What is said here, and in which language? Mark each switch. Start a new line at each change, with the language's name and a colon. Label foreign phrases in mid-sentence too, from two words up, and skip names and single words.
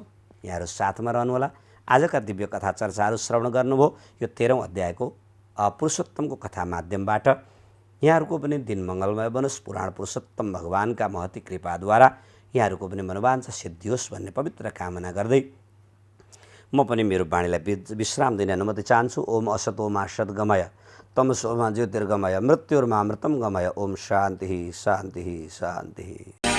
Nepali: यहाँहरू साथमा रहनुहोला। आजका दिव्य कथा चर्चाहरू श्रवण गर्नुभयो यो 13औं अध्यायको पुरुषोत्तमको कथा माध्यमबाट। यहाँहरूको पनि दिन मङ्गलमय बनोस्। पुराण पुरुषोत्तम भगवानका महती कृपाद्वारा यहाँहरूको पनि मनोवाञ्छा सिद्धियोस् भन्ने पवित्र कामना गर्दै म पनि मेरो वाणीलाई विश्राम दिने अनुमति चाहन्छु।
Sanskrit: ओम असतोमा सद्गमय तमसोमा ज्योतिर्गमय मृत्युर्मा मृतं गमय। ओम शान्ति शान्ति शान्ति।